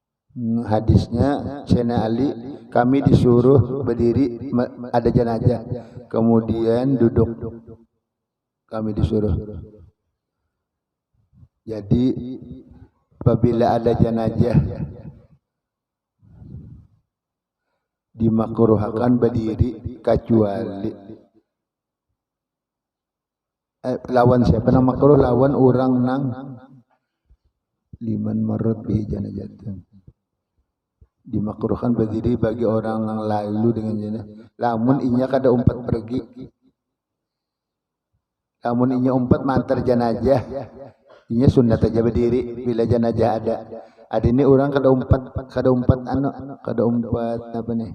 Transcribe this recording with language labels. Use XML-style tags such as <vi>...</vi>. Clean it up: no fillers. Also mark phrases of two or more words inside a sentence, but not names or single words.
<id>Hadisnya Sayyidina Ali, kami disuruh berdiri ada jenazah, kemudian duduk. Kami disuruh.</id> <bjn>Jadi apabila ada jenazah dimakruhkan berdiri kecuali lawan siapa nang makruh, lawan orang nang</bjn> <ar>لمن مر بجنازة.</ar> <id>Dimakruhkan berdiri bagi orang yang lalu dengan jenazah.</id> <bjn>Lamun inya kada umpat pergi, lamun inya umpat mantar jenazah, inya sunat aja berdiri bila jenazah ada. Ada ini orang kada umpat apa nih?</bjn>